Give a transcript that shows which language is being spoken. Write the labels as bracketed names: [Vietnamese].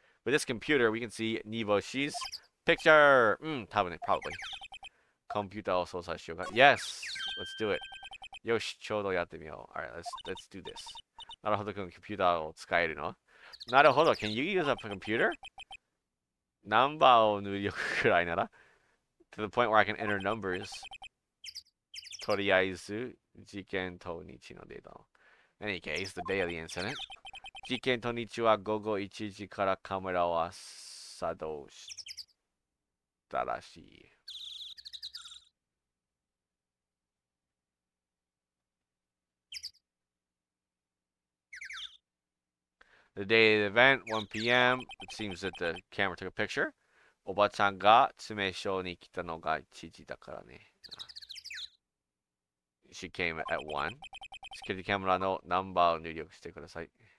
[English] With this computer, we can see Niboshi's picture! [Japanese] 多分ね、 [English] probably. [Japanese] コンピューターを操作しようか。 [English] Yes! Let's do it. [Japanese] よし、ちょうどやってみよう。 [English] Alright, let's do this. [Japanese] なるほどくん、コンピューターを使えるのなるほど。 [English] Can you use a computer? [Japanese] ナンバーを入力くらいなら [English] To the point where I can enter numbers. [Japanese] とりあえず、事件当日のデータを。 [English] In any case, the day of the incident. [Japanese] 事件当日は午後1時からカメラは作動したらしい。 [English] The day of the event, 1 p.m. It seems that the camera took a picture. [Japanese] おばちゃんが詰め所に来たのが1時だからね。 [English] She came at 1. [Japanese] セキュリティカメラのナンバーを入力してください。